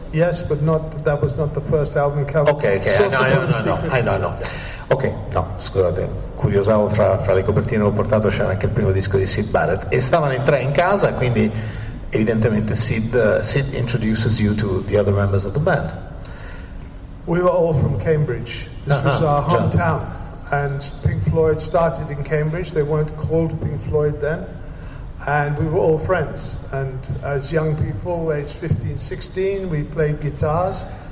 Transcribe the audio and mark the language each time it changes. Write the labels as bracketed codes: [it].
[en] Yes, but that was not the first album cover. Okay. I know. [it] Ok, no, scusate, curiosavo fra le copertine che ho portato c'era anche il primo disco di Sid Barrett e stavano in 3 in casa, quindi evidentemente [en] Sid introduces you to the other members of the band. We were all from Cambridge. This was our hometown, and Pink Floyd started in Cambridge. They weren't called Pink Floyd then, and we were all friends. And as young people, aged 15, 16, we played guitars.